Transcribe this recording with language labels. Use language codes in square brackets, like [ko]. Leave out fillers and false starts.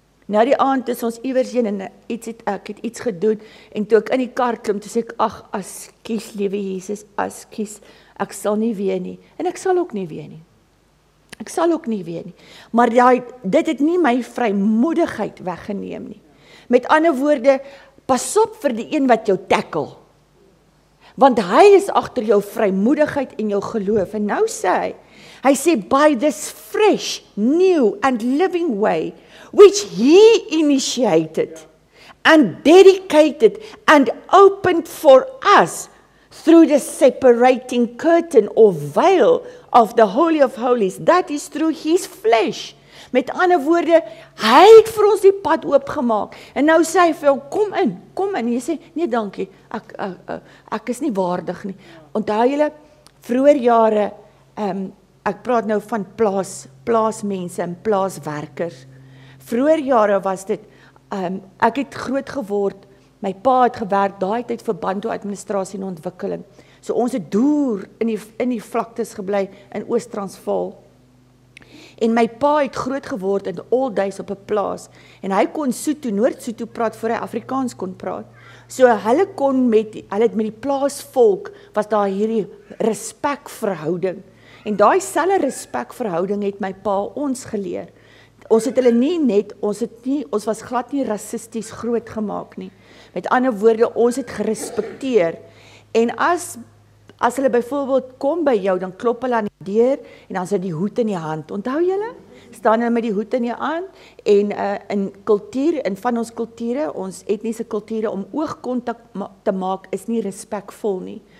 [af] Nou die aand is ons iewers heen en ek het iets gedoen, en toe ek in die kar klim, toe sê ek, ag, ekskuus, liewe Jesus, ekskuus, ek sal nie weer nie, en ek sal ook nie weer nie. Ek sal ook nie weer nie. Maar dit het nie my vrymoedigheid weggeneem nie. Met ander woorde, pas op vir die een wat jou tackle. Want hy is agter jou vrymoedigheid en jou geloof. En nou sê hy sê, [en] by this fresh, new and living way, which he initiated and dedicated and opened for us through the separating curtain or veil of the Holy of Holies, that is through his flesh. [af] Met ander woorde, hy het vir ons die pad oopgemaak. En nou sê hy vir jou, kom in. En jy sê, nee dankie, ek is nie waardig nie. Onthou julle, vroeër jare, ek praat nou van plaasmense en plaaswerkers. Vroeër jare was dit, ek het groot geword, my pa het gewerk, daai tyd vir Bantu-administrasie en ontwikkeling. So ons het deur in die vlaktes gebly in Oos-Transvaal. En my pa het groot geword in all days op 'n plaas. En hy kon Sotho, Noord-Sotho praat voor hy Afrikaans kon praat. So hulle het met die plaasvolk, was daar hierdie respekverhouding. En daai selfe respekverhouding het my pa ons geleer. Ons het hulle ons was glad nie rassisties groot gemaak nie. Met ander woorde, ons het gerespekteer. En as hulle byvoorbeeld kom by jou, dan klop hulle aan die deur en dan is dit die hoed in die hand. Onthou julle? Staan hulle met die hoed in die hand en in van ons kulture, ons etniese kulture, om oogkontak te maak is nie respekvol nie.